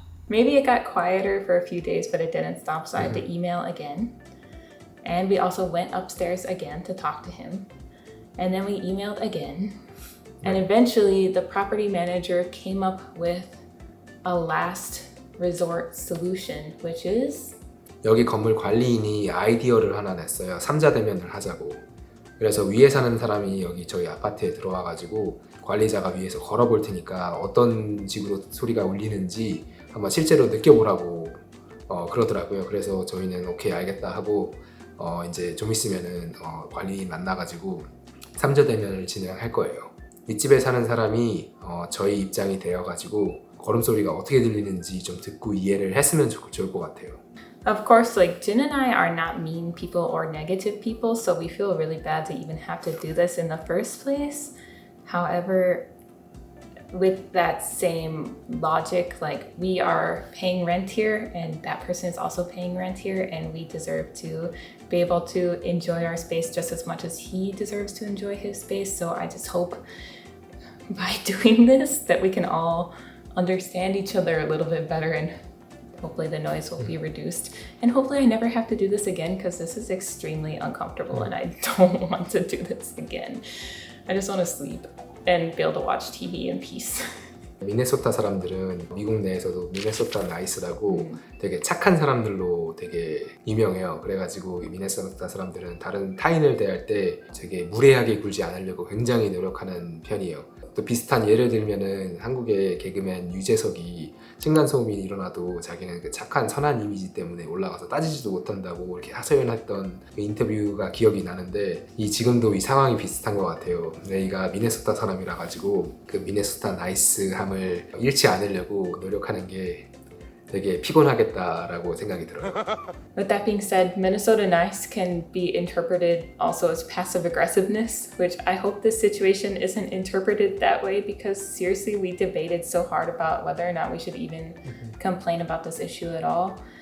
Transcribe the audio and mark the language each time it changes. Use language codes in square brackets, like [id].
[en] Maybe it got quieter for a few days, but it didn't stop, so I had to email again. And we also went upstairs again to talk to him. And then we emailed again. And eventually the property manager came up with a last resort solution, which is [ko] 여기 건물 관리인이 아이디어를 하나 냈어요. 3자 대면을 하자고. 그래서 위에 사는 사람이 여기 저희 아파트에 들어와가지고 관리자가 위에서 걸어볼 테니까 어떤 식으로 소리가 울리는지 한번 실제로 느껴보라고 그러더라고요. 그래서 저희는 오케이 알겠다 하고 이제 좀 있으면은 관리인 만나가지고 3자 대면을 진행할 거예요. 윗집에 사는 사람이 저희 입장이 되어가지고 걸음소리가 어떻게 들리는지 좀 듣고 이해를 했으면 좋을 것 같아요. [en] Of course, like Jin and I are not mean people or negative people, so we feel really bad to even have to do this in the first place. However, with that same logic, like we are paying rent here and that person is also paying rent here, and we deserve to be able to enjoy our space just as much as he deserves to enjoy his space. So I just hope by doing this that we can all understand each other a little bit better, and hopefully the noise will be reduced. And hopefully I never have to do this again, because this is extremely uncomfortable and I don't want to do this again. I just want to sleep and be able to watch TV in peace. [ko] 미네소타 사람들은 미국 내에서도 미네소타 나이스라고 되게 착한 사람들로 되게 유명해요. 그래가지고 미네소타 사람들은 다른 타인을 대할 때 되게 무례하게 굴지 않으려고 굉장히 노력하는 편이에요. 또 비슷한 예를 들면은 한국의 개그맨 유재석이 층간소음이 일어나도 자기는 그 착한 선한 이미지 때문에 올라가서 따지지도 못한다고 이렇게 하소연했던 그 인터뷰가 기억이 나는데 지금도 이 상황이 비슷한 것 같아요. 레이가 미네소타 사람이라 가지고 그 미네소타 나이스함을 잃지 않으려고 노력하는 게 되게 피곤하겠다라고 생각이 들어요. [en] With that being said, Minnesota nice can be interpreted also as passive aggressiveness, which I hope this situation isn't interpreted that way, because seriously, we debated so hard about whether or not we should even complain about this issue at all.